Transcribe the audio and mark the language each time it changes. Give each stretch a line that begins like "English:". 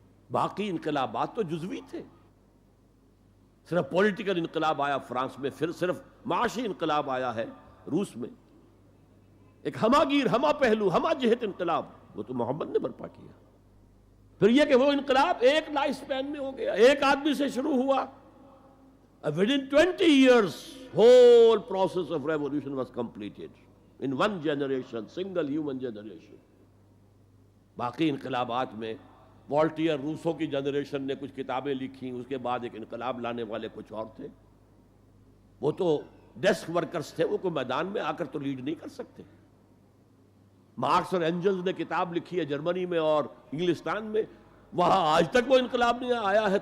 Urdu: باقی انقلابات تو جزوی تھے. صرف پولیٹیکل انقلاب آیا فرانس میں، پھر صرف معاشی انقلاب آیا ہے روس میں. ایک ہمہ گیر، ہمہ پہلو، ہمہ جہت انقلاب وہ تو محمد نے برپا کیا. پھر یہ کہ وہ انقلاب ایک لائف سپین میں ہو گیا، ایک آدمی سے شروع ہوا.
English: Within 20 years, whole process of revolution was completed in one generation, single human generation.
Urdu: باقی انقلابات میں والٹیئر روسو کی جنریشن نے کچھ کتابیں لکھی، اس کے بعد ایک انقلاب لانے والے کچھ اور تھے. وہ تو ڈیسک ورکرز تھے، وہ کوئی میدان میں آ کر تو لیڈ نہیں کر سکتے. مارکس اور اینجلز نے کتاب لکھی ہے جرمنی میں اور انگلستان میں، وہاں آج تک وہ انقلاب نہیں آیا ہے.